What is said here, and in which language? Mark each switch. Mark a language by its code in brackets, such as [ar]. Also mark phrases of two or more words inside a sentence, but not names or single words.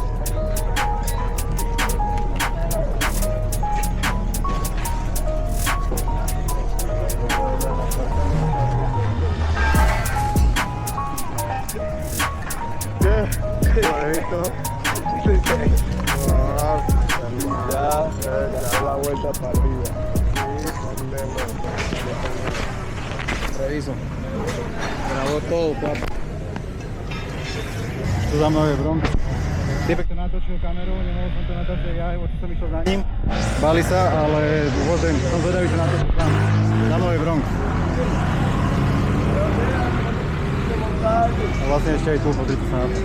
[es] ¿Qué? Bonito. Ya la vuelta para arriba. Reviso. Grabó todo, papá. [sk] Tu za mnou je Bronx. Typek to natočil kamerou, nemohol som to natáčať ja, čo som išiel za ním. Báli sa, ale dôvodem, som zvedavý, že natočil sám. Za mnou je Bronx. A vlastne ešte aj tu, pozrite sa na to.